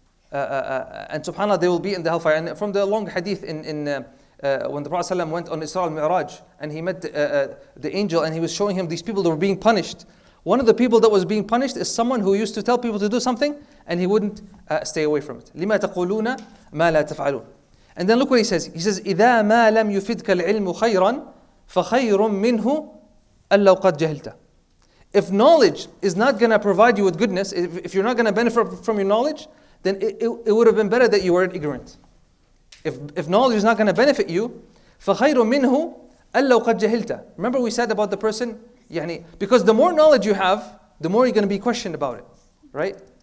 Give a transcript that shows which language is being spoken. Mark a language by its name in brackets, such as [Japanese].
[English] And subhanAllah, they will be in the hellfire. And from the long hadith when the Prophet ﷺ went on Isra al-Mi'raj and he met the angel and he was showing him these people that were being punished. One of the people that was being punished is someone who used to tell people to do something and he wouldn't stay away from it. [Arabic] لِمَا تَقُولُونَ مَا لَا تَفْعَلُونَ. [English] And then look what he says. He says, [Arabic] إِذَا مَا لَمْ يُفِدْكَ الْعِلْمُ خَيْرًا فَخَيْرٌ مِّنْهُ أَلَّوْ قَدْ جَهِلْتَ. [English] If knowledge is not going to provide you with goodness, if you're not going to benefit from your knowledge, then it would have been better that you weren't ignorant. If knowledge is not going to benefit you, [Arabic] فَخَيْرٌ مِّنْهُ أَلَّوْ قَدْ جَهِلْتَ. [English] Remember we said about the person, because the more knowledge you have, the more you're going to be questioned about it, right?